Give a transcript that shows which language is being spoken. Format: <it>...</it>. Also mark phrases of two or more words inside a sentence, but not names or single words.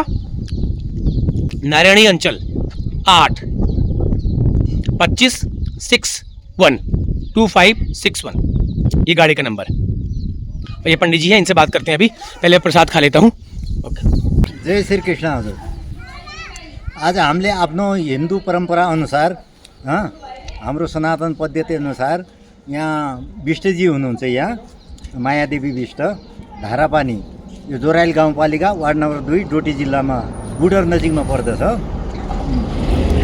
<hi>नारायणी अंचल 8 25 61 2561, ये गाड़ी का नंबर। और ये पंडित जी हैं, इनसे बात करते हैं अभी। पहले प्रसाद खा लेता हूँ।</hi> <ne>जय श्री कृष्ण हजुर। आज हामीले आफ्नो हिन्दू परम्परा अनुसार हाम्रो सनातन पद्धति अनुसार यहाँ विष्टजी हुनुहुन्छ, यहाँ मायादेवी विष्ट, धारापानी, यो जोराइल गाउँपालिका वार्ड नम्बर 2 डोटी जिल्लामा गुडर नजिकमा पर्दछ।</ne>